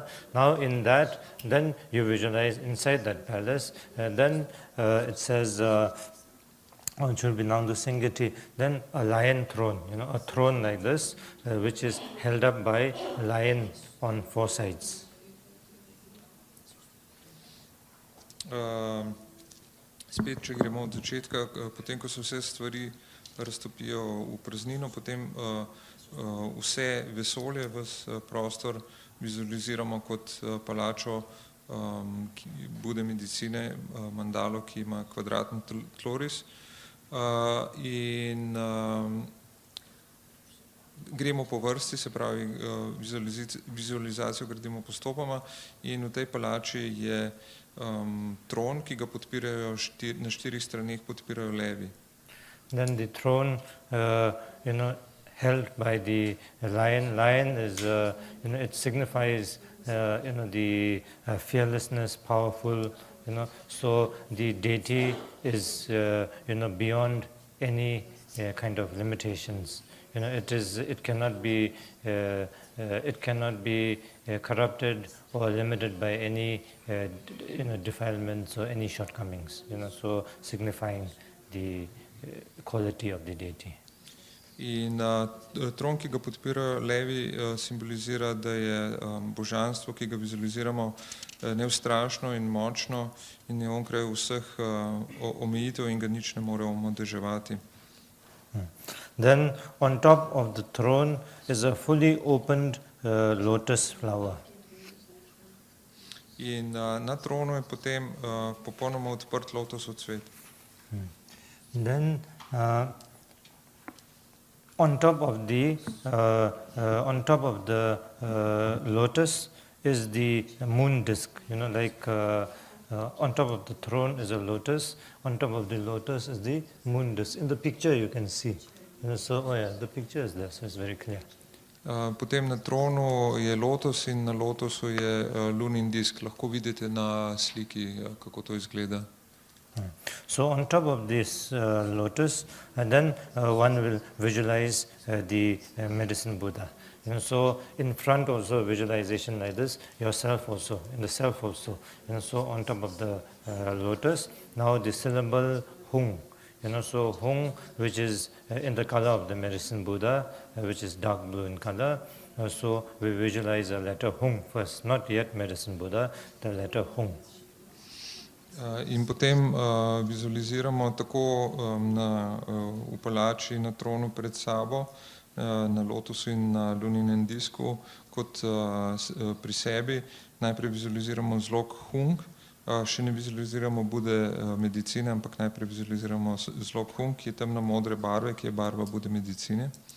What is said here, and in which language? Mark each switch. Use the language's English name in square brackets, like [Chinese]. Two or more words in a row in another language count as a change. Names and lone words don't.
[English] Now in that, then you visualize inside that palace, and then it says, [Tibetan] Chulbinangdu Singati, [English] then a lion throne, a throne like this, which is held up by a lion on four sides. [Slovenian] Spet, če gremo od začetka, potem, ko se vse stvari raztopijo v praznino, potem vse vesolje, ves prostor vizualiziramo kot palačo Bude medicine, mandalo, ki ima kvadratni tloris. In gremo po vrsti, se pravi, vizualizacijo gradimo postopoma, in v tej palači je tron, ki ga podpirajo na štirih straneh, podpirajo levi. [English] Then the throne, held by the lion. Lion is, it signifies, the fearlessness, powerful, So the deity is, beyond any kind of limitations. It cannot be corrupted or limited by any, defilements or any shortcomings. So signifying the quality of the deity. [Slovenian] In tron, ki ga podpirajo levi, simbolizira, da je božanstvo, ki ga vizualiziramo, neustrašno in močno in je onkraj vseh omejitev in ga nič ne more omadeževati. [English] Then on top of the throne is a fully opened lotus flower. [Slovenian] In na tronu je potem popolnoma odprt lotosov cvet. [English] Then on top of the lotus is the moon disk. On top of the throne is a lotus. On top of the lotus is the moon disk. In the picture you can see. The picture is there, so it's very clear. [Slovenian] Potem na tronu je lotos in na lotosu je lunin disk. Lahko vidite na sliki, kako to izgleda. [English] So on top of this lotus, and then one will visualize the Medicine Buddha. So in front also visualization like this, yourself also, in the self also. So on top of the lotus, now the syllable Hung. So Hung, which is in the color of the Medicine Buddha, which is dark blue in color. So we visualize the letter Hung first, not yet Medicine Buddha, the letter Hung. [Slovenian] In potem vizualiziramo tako v palači na tronu pred sabo, na lotusu in na luninem disku, kot pri sebi. Najprej vizualiziramo zlog Hung, še ne vizualiziramo Bude medicine, ampak najprej vizualiziramo zlog Hung, ki je temno modre barve, ki je barva Bude medicine.